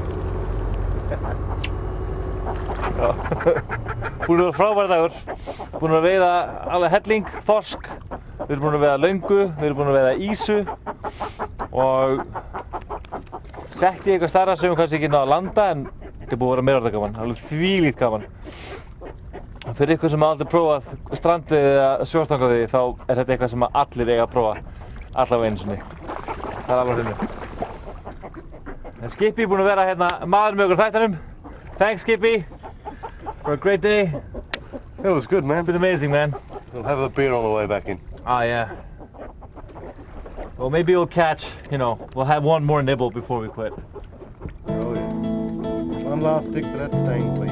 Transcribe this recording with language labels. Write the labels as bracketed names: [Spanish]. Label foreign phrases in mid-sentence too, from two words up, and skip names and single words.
[Icelandic] Búinn að vera frábær dagur, búinn að veiða alveg helling, þorsk, við erum búinn að veiða löngu, við erum búinn að veiða ísu og sett í eitthvað starra sem við kannski ekki náðu að landa en þetta er búið að vera meira gaman, alveg þvílíkt gaman. Fyrir ykkur sem aldrei prófað strandveiði eða sjóstangveiði þá er þetta eitthvað sem allir eiga að prófa allavega einu sinni. Það er alveg hreinu. En Skippy er búinn að vera hérna maður með okkur þættinum. [English] Thanks Skippy for a great day. It was good, man. It's been amazing, man. We'll have a beer on the way back in. Oh yeah. Well, maybe we'll catch, we'll have one more nibble before we quit. Oh yeah. One last stick for that stain, please.